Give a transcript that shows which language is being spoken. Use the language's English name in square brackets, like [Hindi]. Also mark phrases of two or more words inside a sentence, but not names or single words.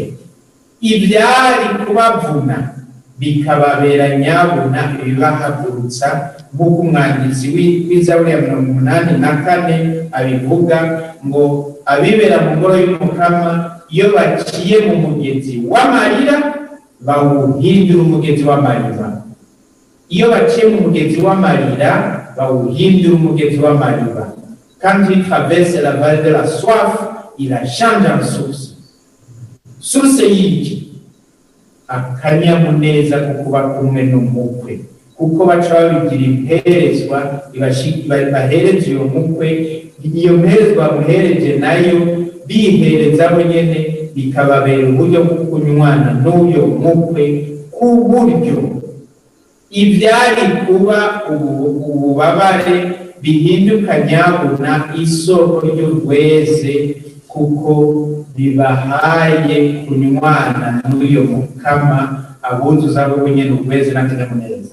[Rundi] Ibyari kubavuna bikababera nyabuna ibibahagurutsa, nk'uko umwanditsi w'Izaburi ya 84 abivuga ngo abibera mu ngoro y'Umukama iyo baciye mu mugezi w'amarira bawuhindura umugezi w'amariba. Iyo baciye mu mugezi w'amarira bawuhindura umugezi w'amariba. [French] quand il traverse la vallée de la soif, il la change en source. [Rundi] Source y'iki akanyamuneza ko kuba kumwe n'umukwe, kuko baca babigira imperezwa bahereza uyo mukwe, iyo mperezwa bamuhereje nayo bihereza bo nyene bikababera uburyo bwo kunywana n'uyo mukwe, ku buryo ibyari kuba ububabare bihinduka nyabuna isoko ry'urweze, kuko bibahaye kunywana n'uyo mukama abuzuza bo nyene urweze n'akanyamuneza.